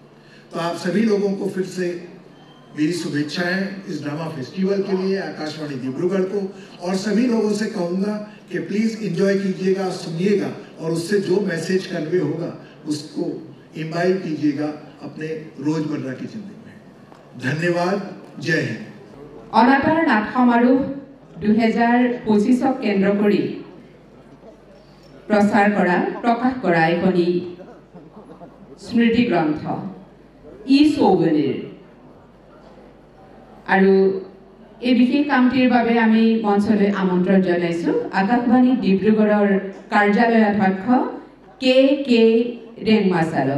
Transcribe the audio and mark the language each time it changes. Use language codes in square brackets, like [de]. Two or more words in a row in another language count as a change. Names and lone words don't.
[hi] तो आप सभी लोगों को फिर से मेरी शुभेच्छाएं इस [en] drama festival [hi] के लिए, आकाशवाणी डिब्रूगढ़ को। और सभी लोगों से कहूँगा कि [en] please enjoy [hi] कीजिएगा, सुनिएगा, और उससे जो [en] message convey [hi] होगा उसको इम्बाइब कीजिएगा अपने रोजमर्रा की जिंदगी में। धन्यवाद, जय हिंद। [as] অনাতাঁৰ নাট সমাৰোহ 2025 কেন্দ্ৰ কৰি প্ৰচাৰ কৰা, প্ৰকাশ কৰা এখনি স্মৃতি গ্ৰন্থ ই সৌবনীৰ। আৰু এই বিশেষ কামটিৰ বাবে আমি মঞ্চলৈ আমন্ত্ৰণ জনাইছোঁ আকাশবাণী ডিব্ৰুগড়ৰ কাৰ্যালয়াধ্যক্ষ কে ৰেংমা ছাৰক।